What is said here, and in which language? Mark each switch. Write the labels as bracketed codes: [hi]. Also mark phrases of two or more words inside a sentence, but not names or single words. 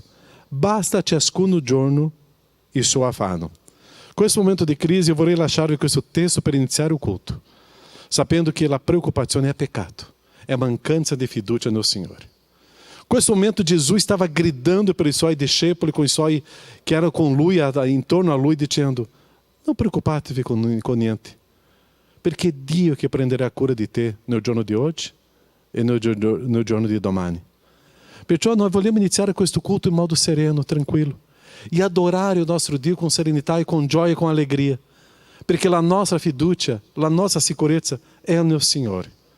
[it] Basta ciascuno giorno il suo affanno. Questo momento di crisi io vorrei lasciarvi questo testo per iniziare il culto, sapendo che la preoccupazione è peccato, è mancanza di fiducia nel Signore. Questo momento Jesus stava gridando per i suoi discepoli, com i suoi [pt] que eram com [it] lui, intorno a lui, dicendo: não preocupatevi com niente, perché Dio che prenderà cura di te nel giorno di oggi e nel giorno di domani. Perciò noi vogliamo iniziare questo culto in modo sereno, tranquillo, e adorare il nostro Dio con serenità e con gioia e con allegria, perché la nostra fiducia, la nostra sicurezza è nel Signore.